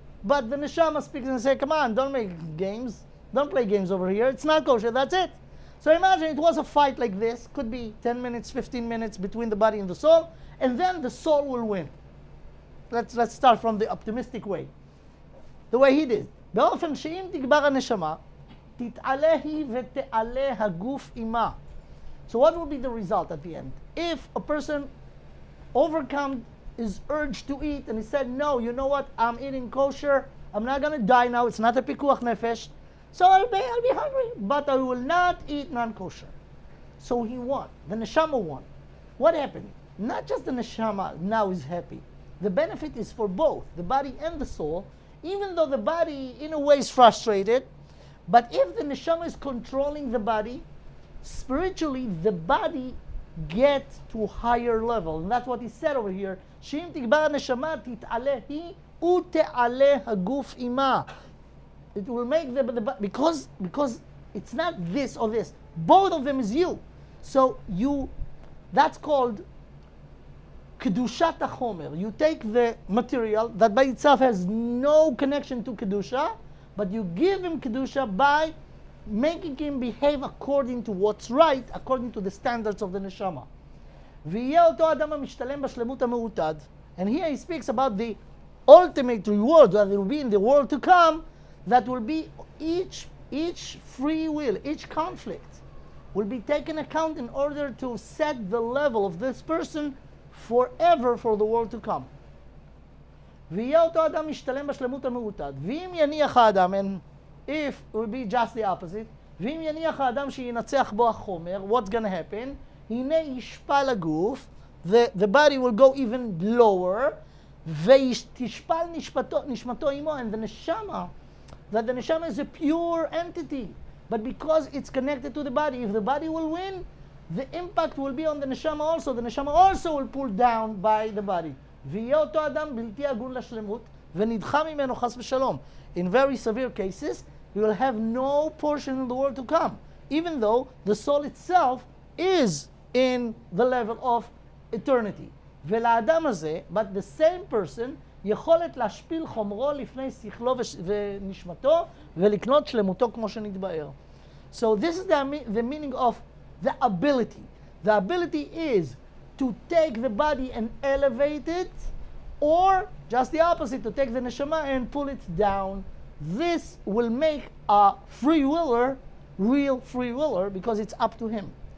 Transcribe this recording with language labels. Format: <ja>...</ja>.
<en>But the neshama speaks and says, come on, don't make games. Don't play games over here. It's not kosher, that's it. So imagine it was a fight like this. Could be 10 minutes, 15 minutes between the body and the soul. And then the soul will win. Let's start from the optimistic way. The way he did.</en> <he>באופן שאם תגבר הנשמה, תתעלה היא ותעלה הגוף עמה.</he> <en>So what will be the result at the end? If a person overcome his urge to eat and he said, no, you know what, I'm eating kosher, I'm not going to die now, it's not a pikuach nefesh, so I'll be hungry, but I will not eat non-kosher. So he won. The neshama won. What happened? Not just the neshama now is happy. The benefit is for both, the body and the soul, even though the body in a way is frustrated. But if the neshama is controlling the body, spiritually the body gets to a higher level. And that's what he said over here.</en> <he>שאם תגבר הנשמה תתעלה היא ותעלה הגוף עמה.</he> <en>It will make the because it's not this or this. Both of them is you. So that's called kedushat hachomer. You take the material that by itself has no connection to kedusha, but you give him kedusha by making him behave according to what's right, according to the standards of the neshama.</en> <he>ויהיה אותו אדם המשתלם בשלמות המעוטד.</he> <en>And here he speaks about the ultimate reward that will be in the world to come, that will be each free will, each conflict will be taken account in order to set the level of this person forever for the world to come.</en> <he>ויהיה אותו אדם משתלם בשלמות המעוטד. ואם יניח האדם,</he> <en>and if it will be just the opposite,</en> <he>ואם יניח האדם שינצח בו החומר,</he> <en>what's going to happen?</en> <he>הנה ישפל הגוף,</he> <en>the body will go even lower,</en> <he>ותשפל נשמתו עמו,</he> <en>and the neshama, that the neshama is a pure entity, but because it's connected to the body, if the body will win, the impact will be on the neshama also. The neshama also will pull down by the body.</en> <he>ויהיה אותו אדם בלתי הגון לשלמות, ונדחה ממנו חס ושלום.</he> <en>In very severe cases, you will have no portion in the world to come. even though the soul itself is in the level of eternity.</en> <he>ולאדם הזה,</he> <en>but the same person,</en> <he>יכולת להשפיל חומרו לפני שכלו ונשמתו ולקנות שלמותו כמו שנתבאר.</he> <en>So this is the meaning of the ability. The ability is to take the body and elevate it, or just the opposite, to take the neshama and pull it down. This will make a free willer, real free willer, because it's up to him.</en>